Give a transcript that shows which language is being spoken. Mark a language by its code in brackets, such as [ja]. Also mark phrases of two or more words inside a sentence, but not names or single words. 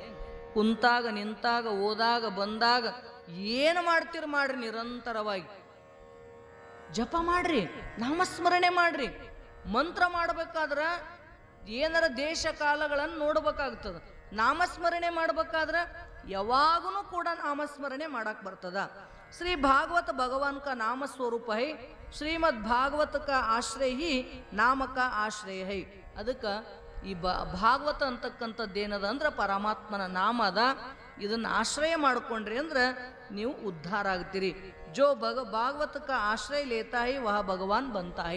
[kn] ಕುಂತಾಗ ನಿಂತಾಗ ಓದಾಗ ಬಂದಾಗ ಏನು ಮಾಡ್ತೀರಿ ಮಾಡ್ರಿ, ನಿರಂತರವಾಗಿ ಜಪ ಮಾಡ್ರಿ, ನಾಮಸ್ಮರಣೆ ಮಾಡ್ರಿ. ಮಂತ್ರ ಮಾಡ್ಬೇಕಾದ್ರ ಏನಾರ ದೇಶ ಕಾಲಗಳನ್ನು ನೋಡ್ಬೇಕಾಗ್ತದ. ನಾಮಸ್ಮರಣೆ ಮಾಡ್ಬೇಕಾದ್ರ ಯಾವಾಗೂ ಕೂಡ ನಾಮಸ್ಮರಣೆ ಮಾಡಕ್ ಬರ್ತದ. [hi] श्री भागवत भगवान का नाम स्वरूप है, श्रीमद् भागवत का आश्रय ही नाम का आश्रय है. [kn] ಅದಕ್ಕೆ ಈ ಭಾಗವತ ಅಂತಕ್ಕಂಥದ್ದೇನದ ಅಂದ್ರೆ ಪರಮಾತ್ಮನ ನಾಮ ಅದ. ಇದನ್ನು ಆಶ್ರಯ ಮಾಡಿಕೊಂಡ್ರಿ ಅಂದ್ರೆ ನೀವು ಉದ್ಧಾರ ಆಗ್ತೀರಿ. [hi] जो भागवत का आश्रय लेता है वह भगवान बनता है.